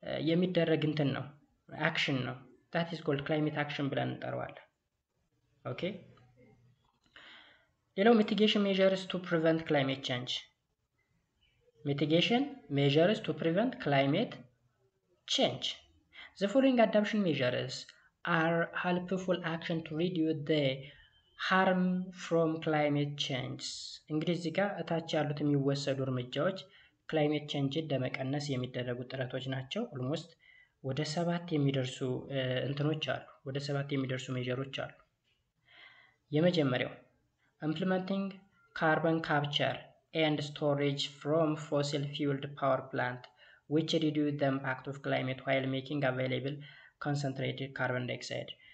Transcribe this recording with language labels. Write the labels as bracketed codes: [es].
[am] የሚደረግ እንትን ነው አክሽን ነው። [en] that is called climate action [am] ብለን እንጠራዋለን። ኦኬ ሌላው [en] mitigation measures to prevent climate change. Mitigation measures to prevent climate change. The following adaptation measures are helpful action to reduce the harm from climate change. [am] እንግዲህ እዚህ ጋር እታች ያሉት የሚወሰዱ እርምጃዎች ክላይሜት ቼንጅን ለመቀነስ የሚደረጉ ጥረቶች ናቸው። ኦልሞስት ወደ 7 የሚደርሱ እንትኖች አሉ። ወደ 7 የሚደርሱ ሜጀሮች አሉ። የመጀመሪያው [en] implementing carbon capture and storage from fossil fueled power plant which reduce the impact of climate while making available concentrated carbon dioxide.